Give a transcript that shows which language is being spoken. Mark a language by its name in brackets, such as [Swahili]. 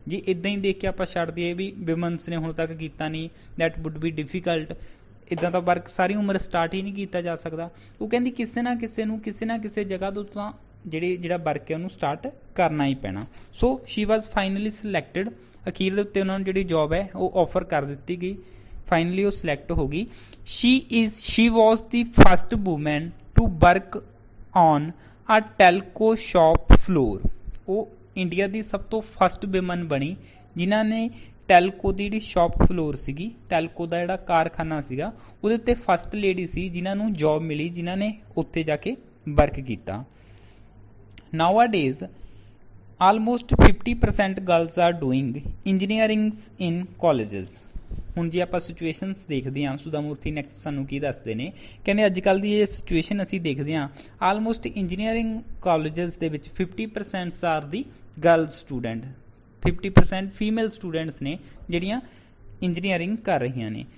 [Punjabi] ਜੇ ਇੱਦਾਂ ਹੀ ਦੇਖ ਕੇ ਆਪਾਂ ਛੱਡ ਦਈਏ ਵੀ ਵਿਮਨਸ ਨੇ ਹੁਣ ਤੱਕ ਕੀਤਾ ਨਹੀਂ, [English] that would be difficult, [Punjabi] ਇੱਦਾਂ ਦਾ ਵਰਕ ਸਾਰੀ ਉਮਰ ਸਟਾਰਟ ਹੀ ਨਹੀਂ ਕੀਤਾ ਜਾ ਸਕਦਾ। ਉਹ ਕਹਿੰਦੀ ਕਿਸੇ ਨਾ ਕਿਸੇ ਨੂੰ ਕਿਸੇ ਨਾ ਕਿਸੇ ਜਗ੍ਹਾ ਤੋਂ ਤਾਂ ਜਿਹੜਾ ਵਰਕ ਹੈ ਉਹਨੂੰ ਸਟਾਰਟ ਕਰਨਾ ਹੀ ਪੈਣਾ। [English] So she was finally selected. [Punjabi] ਅਖੀਰ ਦੇ ਉੱਤੇ ਉਹਨਾਂ ਨੂੰ ਜਿਹੜੀ ਜੋਬ ਹੈ ਉਹ ਆਫਰ ਕਰ ਦਿੱਤੀ ਗਈ, ਫਾਈਨਲੀ ਉਹ ਸਿਲੈਕਟ ਹੋ ਗਈ। [English] she was the first woman to work on a telco shop floor। [Punjabi] ਉਹ ਇੰਡੀਆ ਦੀ ਸਭ ਤੋਂ ਫਸਟ ਵਿਮਨ ਬਣੀ ਜਿਨ੍ਹਾਂ ਨੇ ਟੈਲਕੋ ਦੀ ਜਿਹੜੀ ਸ਼ਾਪ ਫਲੋਰ ਸੀਗੀ, ਟੈਲਕੋ ਦਾ ਜਿਹੜਾ ਕਾਰਖਾਨਾ ਸੀਗਾ ਉਹਦੇ ਉੱਤੇ ਫਸਟ ਲੇਡੀ ਸੀ ਜਿਨ੍ਹਾਂ ਨੂੰ ਜੋਬ ਮਿਲੀ, ਜਿਨ੍ਹਾਂ ਨੇ ਉੱਥੇ ਜਾ ਕੇ ਵਰਕ ਕੀਤਾ। [English] Nowadays almost 50% girls are doing engineering in colleges। [Punjabi] ਹੁਣ ਜੇ ਆਪਾਂ ਸਿਚੁਏਸ਼ਨਸ ਦੇਖਦੇ ਹਾਂ, ਸੁਧਾ ਮੂਰਤੀ ਨੈਕਸਟ ਸਾਨੂੰ ਕੀ ਦੱਸਦੇ ਨੇ, ਕਹਿੰਦੇ ਅੱਜ ਕੱਲ੍ਹ ਦੀ ਇਹ ਸਿਚੁਏਸ਼ਨ ਅਸੀਂ ਦੇਖਦੇ ਹਾਂ, ਆਲਮੋਸਟ ਇੰਜੀਨੀਅਰਿੰਗ ਕਾਲਜਸ ਦੇ ਵਿੱਚ 50% [English] are the girl student, [Punjabi] 50% ਫੀਮੇਲ ਸਟੂਡੈਂਟਸ ਨੇ ਜਿਹੜੀਆਂ ਇੰਜੀਨੀਅਰਿੰਗ ਕਰ ਰਹੀਆਂ ਨੇ।